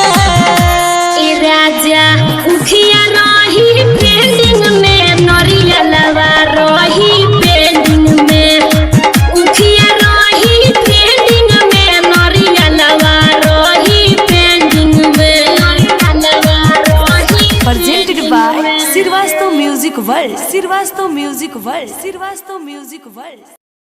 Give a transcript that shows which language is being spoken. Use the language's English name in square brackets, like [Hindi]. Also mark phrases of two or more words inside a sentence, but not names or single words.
[Bhojpuri] ए राजा उठिया रही ट्रेंडिंग में, नरियलवा रही पेंडिंग में, उठिया रही ट्रेंडिंग में, नरियलवा रही पेंडिंग में, नरियलवा रही। [English] Presented by Sirvasto Music World. Sirvasto Music World. Sirvasto Music World.